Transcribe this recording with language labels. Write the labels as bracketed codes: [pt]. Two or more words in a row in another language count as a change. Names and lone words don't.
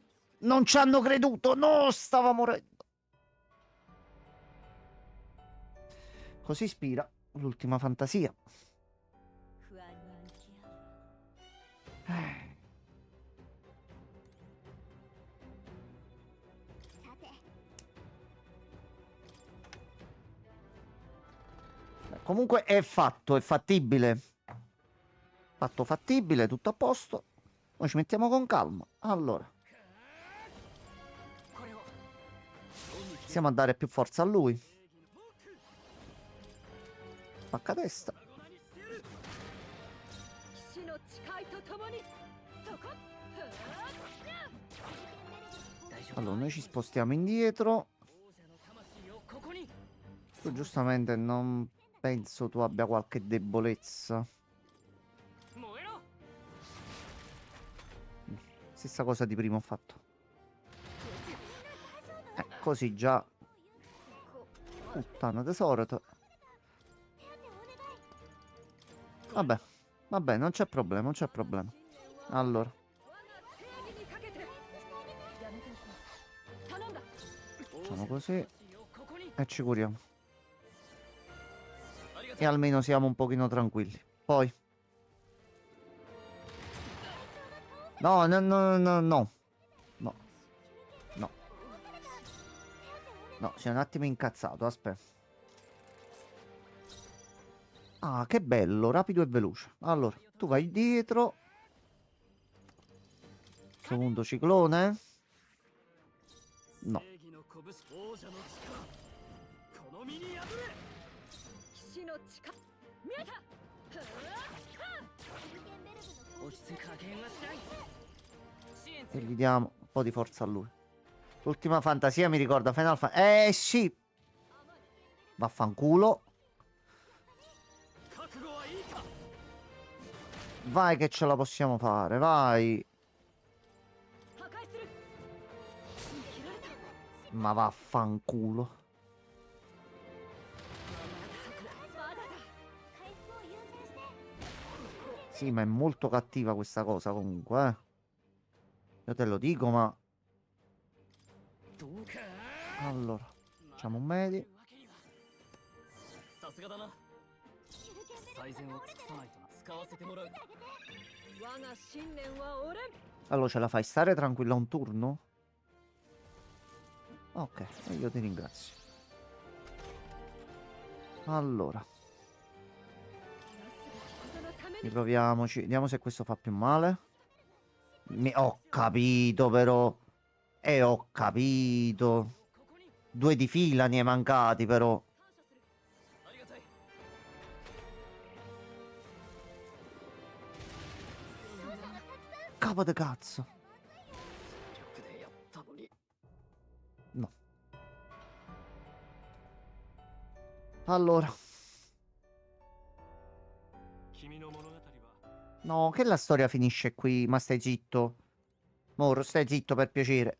[it] Non ci hanno creduto. No, stava morendo. Così ispira l'ultima fantasia. [ja] 不安に向き合う。さて [it] Comunque è fatto, è fattibile. Fatto fattibile, tutto a posto. Noi ci mettiamo con calma. Allora, [ja] これを [it] iniziamo a dare più forza a lui. Spacca testa. [ja] 粉々にしてやる騎士の誓いとともにそこ大丈夫 [it] Allora, noi ci spostiamo indietro. [ja] 王者の魂をここに [it] Tu giustamente non penso tu abbia qualche debolezza. [ja] 燃えろ [it] Stessa cosa di prima ho fatto. Così già. Puttana tesoro. Vabbè, vabbè, non c'è problema, non c'è problema. Allora, [ja] 我が正義にかけてやめておく頼んだ [it] facciamo così [ja] 魂をここに [it] e ci curiamo. [ja] ありがと [it] E almeno siamo un pochino tranquilli. Poi. No, no, no, no, no. No. No. No, si è un attimo incazzato, aspetta. Ah, che bello, rapido e veloce. Allora, tu vai dietro. Secondo ciclone. う No. [ja] 正義の拳王者の力この身に破れ騎士の誓い見えた落ち着い加減はしない支援す [it] E [ja] る [it] gli diamo un po' di forza a lui. L'ultima fantasia mi ricorda Final Fantasy. Sì. Vaffanculo. [ja] 覚悟はいいか [it] Vai che ce la possiamo fare, vai. [ja] 破壊する切られた [it] Ma vaffanculo. [ja] まだだ [it] Sì, ma è molto cattiva questa cosa comunque, eh. Io te lo dico, ma... [ja] どうか [it] Allora, facciamo un medi. [ja] わけにはさすがだな最善を尽くさないとな使わせてもらう我が信念は折れん [it] Allora, ce la fai stare tranquilla un turno? Ok, e io ti ringrazio. Allora, [ja] なすべきことのために [it] riproviamoci. Vediamo se questo fa più male. Ho capito, però. Ho capito. [ja] ここに [it] 2 di fila ne è mancati, però. [ja] ありがたい [it] Capo de cazzo. [ja] 全力でやったのに [it] No. Allora. [ja] 君の物語は [it] No, che la storia finisce qui, ma stai zitto. Moro, stai zitto per piacere.